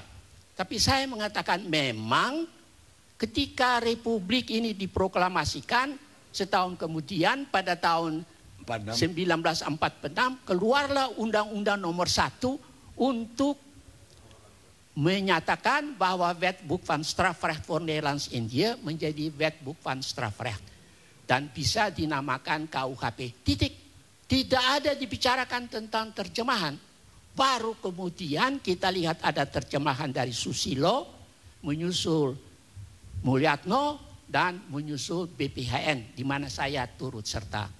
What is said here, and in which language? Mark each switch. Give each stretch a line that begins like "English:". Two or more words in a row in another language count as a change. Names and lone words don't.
Indonesian: Tapi saya mengatakan memang ketika Republik ini diproklamasikan, setahun kemudian pada tahun 1946 keluarlah Undang-Undang Nomor 1 untuk menyatakan bahwa Wetboek van Strafrecht voor Nederlands-Indië menjadi Wetboek van Strafrecht dan bisa dinamakan KUHP. Titik. Tidak ada dibicarakan tentang terjemahan. Baru kemudian kita lihat ada terjemahan dari Susilo, menyusul Mulyatno, dan menyusul BPHN, di mana saya turut serta.